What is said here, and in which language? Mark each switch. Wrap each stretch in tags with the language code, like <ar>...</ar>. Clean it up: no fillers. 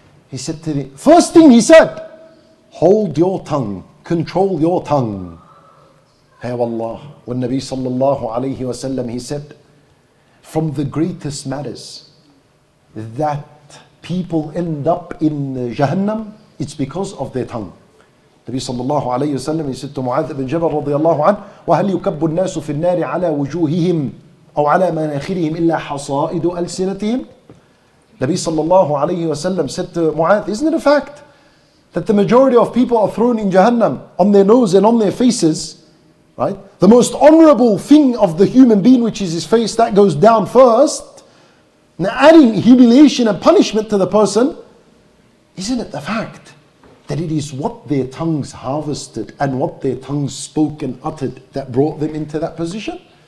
<en>He said to him, first thing he said, hold your tongue, control your tongue. Hey wallah, when Nabi sallallahu alayhi wasallam, he said, from the greatest matters that people end up in Jahannam, it's because of their tongue. Nabi sallallahu alayhi wasallam, he said to Mu'adh ibn Jabal radiyallahu anhu,</en> <ar>وَهَلْ يُكَبُّ النَّاسُ فِي النَّارِ عَلَى وُجُوهِهِمْ أو على مناخرهم إلا حصائد ألسنتهم.</ar> <en>Nabi sallallahu alayhi wasallam said to Mu'adh, isn't it a fact that the majority of people are thrown in Jahannam on their nose and on their faces, right? The most honorable thing of the human being, which is his face, that goes down first. Now adding humiliation and punishment to the person, isn't it the fact that it is what their tongues harvested and what their tongues spoke and uttered that brought them into that position?</en>